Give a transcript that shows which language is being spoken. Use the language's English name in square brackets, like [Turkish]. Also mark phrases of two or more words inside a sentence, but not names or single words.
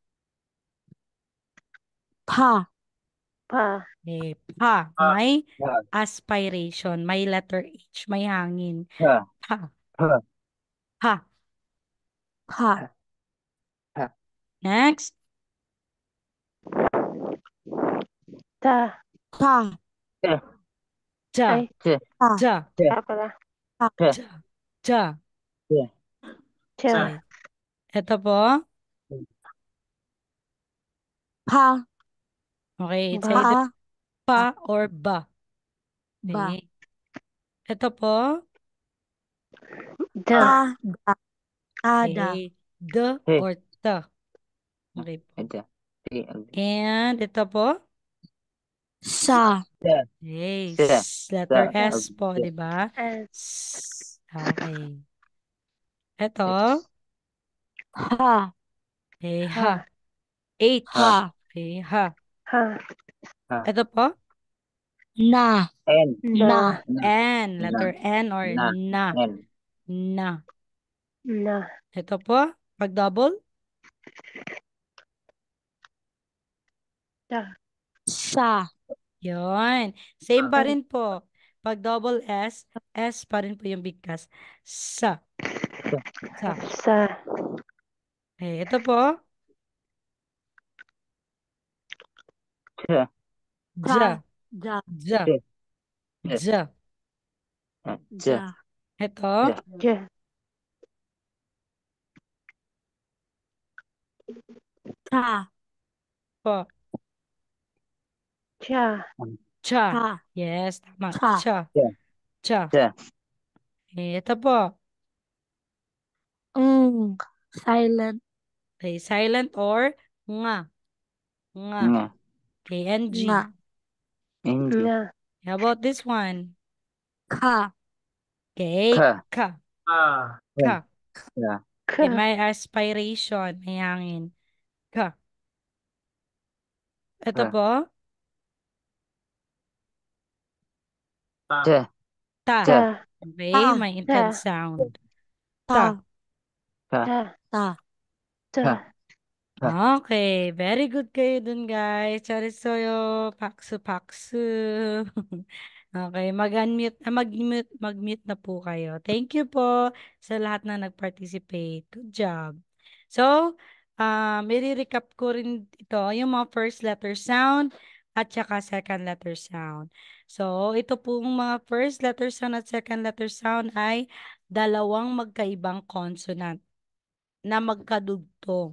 [Filipino] Pa. Pa. Pa. May Pa. aspiration. May letter H. May hangin. Pa. Pa. Pa. Pa. Pa. Next. Ta. Ta. Ja. Ay. Ta. Ja. Ta pala. Ja. Ja. Ja. cha, Okay. Ito po. Pa. [English] Okay, it's [Filipino] ba, [English] either [Filipino] Pa. [English] pa or ba. [Filipino] Ba. Okay. Ito po. da, Ta. Da. Ada. [English] Okay. The [Filipino] He. [English] or the. Okay po. [Filipino] Ada. He. Ada. And ito po. Sa. Sa. Okay. Sa. Letter Sa. S po, di ba? s, Okay. Ito. S. Ha. Okay, ha, ha. H. Ha. Okay, ha. ha, Ha. Ito po. Na. N. Na. na, Na. N. Na. [English] Letter N or [Filipino] Na. na. N. Na. na, Ito po. Pag double. da, Sa. Yun. Same pa sa, rin po. Pag double S, S pa rin po yung bigkas. Sa. Sa. sa, Okay, ito po. Sa. Ja. Ta. Da. Ja. Ja. Ja. Ja. Ja. Ja. Ito. Ja. ja, Ta. Po. cha, Cha. Ta. Yes, tama. Ta. Cha. Ja. Cha. Ja. Okay, ito po. Silent. Okay, silent or nga. Nga. Nga. KNG. Nga. Hindi. nga, [English] How about this one? [Filipino] Ka. Okay, Ka. ka. Ah. Ka. Ka. Okay, ka, may aspiration. May hangin. Ka. Ito Ka. po. Ja. Ta. Ja. ta, Okay, Ta. may ta, [English] intense sound. [Filipino] Ta. Ta. Ka. ta, Ta. ta, Ka. Ka. Okay, [English] very good [Filipino] kayo dun, guys. Charisoyo, paksu, paksu. Okay, mag-unmute, mag-mute na po kayo. [English] Thank you [Filipino] po sa lahat na nag-participate. [English] Good job. [Filipino] So, i-recap ko rin ito, yung mga [English] first letter sound [Filipino] at saka [English] second letter sound. [Filipino] So, ito pong mga [English] first letter sound [Filipino] at [English] second letter sound [Filipino] ay dalawang magkaibang consonant na magkadugtong.